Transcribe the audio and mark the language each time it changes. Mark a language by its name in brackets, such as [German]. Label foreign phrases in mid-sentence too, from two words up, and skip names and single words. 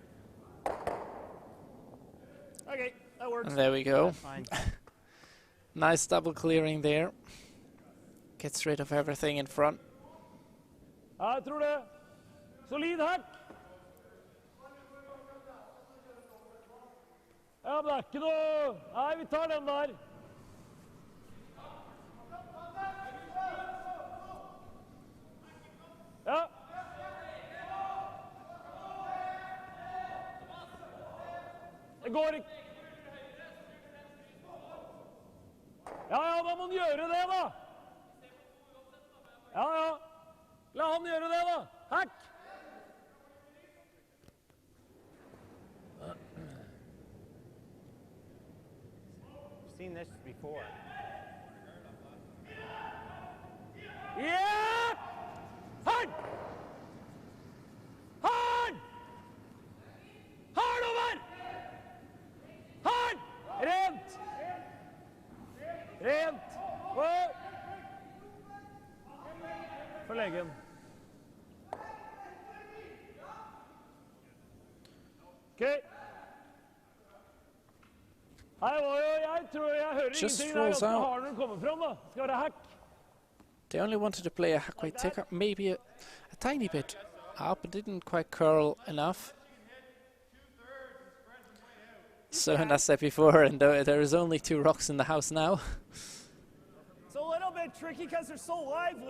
[English] Okay, that works. And there we go. Fine. Nice double clearing there. Gets rid of everything in front. [Norwegian] Ja, jeg tror det. Solid hack. Ja, men det er ikke noe... Nei, vi tar den der. Ja. Det går ikke. Ja, ja, da må han gjøre det, da. Ja, ja. La han gjøre det, da. Hack. [English] Seen this before. Yeah! [Norwegian] Hard! Hard! Hard over! Hard! Rent! Rent! Wow! For legen. Okay. Her var jo, jeg tror jeg hører [English] Just [Norwegian] ingenting der [English] rolls [Norwegian] oppe [English] out. [Norwegian] har den kommet frem da. Skal være hack. [English] They only wanted to play a halfway ticker, maybe a tiny bit up, but didn't quite curl enough. So, and as I said before, and there is only 2 rocks in the house now. It's a little bit tricky because they're so lively.